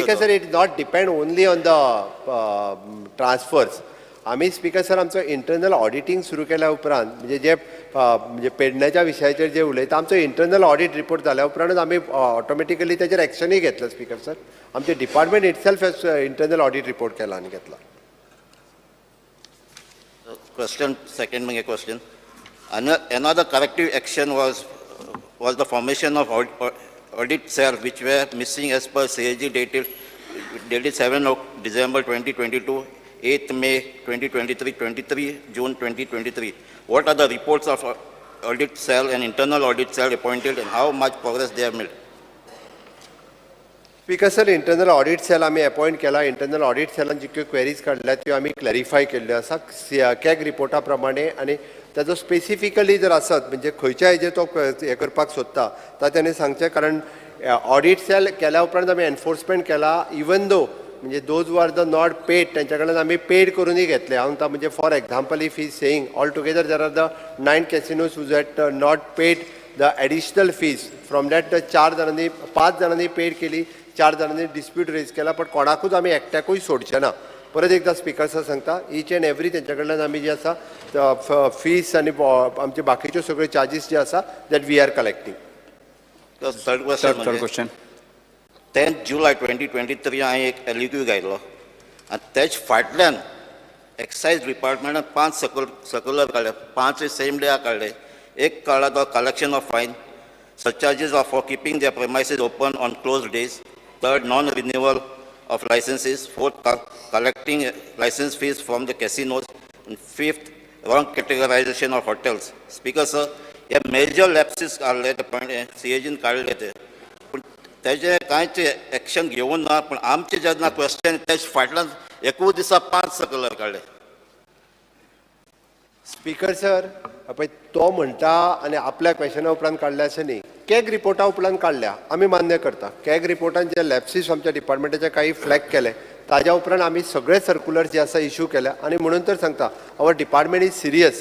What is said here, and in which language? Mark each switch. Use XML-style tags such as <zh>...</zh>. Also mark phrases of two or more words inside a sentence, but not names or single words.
<en>Speaker sir it not depend only on the transfers.</en> <kok>आमी</kok> <en>speaker sir</en> <kok>आमचो</kok> <en>internal auditing</en> <kok>सुरू केल्या उपरांत म्हणजे जे म्हणजे पेडण्याच्या विशयाचेर जे उलयता आमचो</kok> <en>internal audit report</en> <kok>जाल्या उपरांतूच आमी ऑटोमॅटिकली तेजेर एक्शनूय घेतलं</kok> <en>speaker sir.</en> <kok>आमचे</kok> <en>department itself internal audit report</en> <kok>केला आनी घेतला.</kok> <en>Question, second main question. Another corrective action was the formation of audit cell which were missing as per CAG dated 7 December 2022, 8 May 2023, 23 June 2023. What are the reports of audit cell and internal audit cell appointed and how much progress they have made? speaker sir internal audit cell</en> <kok>आमी अपॉइंट केला.</kok> <en>internal audit cellan</en> <kok>जितक्यो क्वेरीज काडल्या त्यो आमी क्लॅरिफाय केल्ल्यो आसा</kok> <en>CAG reporta</en> <kok>प्रमाणे आनी ताजो स्पेसिफिकली जर आसत म्हणजे खंयच्या हेजेर तो हे करपाक सोदता ता तेणें सांगचें. कारण</kok> <en>audit cell</en> <kok>केल्या उपरांत आमी एनफोर्समेंट केला</kok> <en>even though</en> <kok>म्हणजे</kok> <en>those were the not paid</en> <kok>तेंच्या कडल्यान आमी पेड करूनय घेतले. हांव म्हणटा म्हणजे</kok> <en>for example if is saying all together there are the</en> <kok>9 casinos who had not paid the additional fees.</kok> <en>from that</en> <kok>5 जाणांनी पेड केली, 4 जाणांनी</kok> <en>dispute raise</en> <kok>केला पण कोणाकूच आमी एकट्याकूय सोडचे ना. परत एकदा</kok> <en>speaker sir</en> <kok>सांगता</kok> <en>each and every</en> <kok>तेंच्या कडल्यान आमी जे आसा फीस आनी आमचे बाकीच्यो सगळ्यो चार्जीस जे आसा</kok> <en>that we are collecting. third question</en> <kok>10 July 2023 हांवें एक LEQ घायलो आनी तेज फाटल्यान</kok> <en>excise departmentan</en> <kok>5 सर्क्युलर काडले. 5</kok> <en>same day</en> <kok>काडले. एक काडला तो</kok> <en>collection of fine, surcharges are for keeping their premises open on closed days. Third, non-renewal of licenses. Fourth, collecting license fees from the casinos. And fifth, wrong categorization of hotels. Speaker sir,</en> <kok>हे</kok> <en>major lapses</en> <kok>काढले ते पण CAG काढले ते पण त्याचे कांयच एक्शन घेवन ना. पण आमचे जेन्ना क्वेश्चन तेज फाटल्यान एकूच दिसा 5 सर्क्युलर काडले.</kok> <en>speaker sir</en> <kok>पळय तो म्हणटा आनी आपल्या क्वेश्चना उपरांत काडल्या अशें न्ही. कॅग रिपोर्टा उपरांत काडल्या आमी मान्य करता.</kok> <en>CAG reportan</en> <kok>जे लॅप्सीस आमच्या डिपार्टमेंटाचे काही फ्लॅग केले ताज्या उपरांत आमी सगळे सर्क्युलर जे आसा इश्यू केल्या आनी म्हणून तर सांगता</kok> <en>our department is serious.</en>